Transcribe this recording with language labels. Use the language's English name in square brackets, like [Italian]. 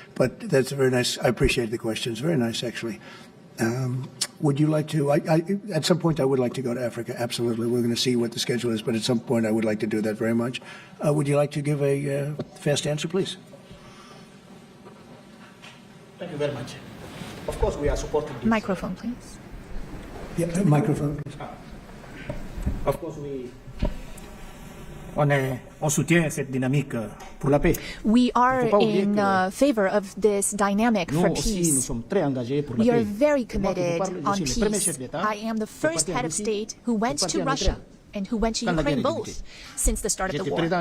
[English] But that's very nice. I appreciate the questions. Very nice, actually. Would you like to, at some point I would like to go to Africa, absolutely. We're going to see what the schedule is, but at some point I would like to do that very much. Would you like to give a fast answer, please? Thank you very much. Of course, we are supporting this. Microphone, please. Yeah, microphone, please. Of course, [French] on soutient cette dynamique pour la paix. [English] We are in favor of this dynamic for peace. We are very committed on peace. I am the first head of state who went to Russia and who went to Ukraine both since the start of the war.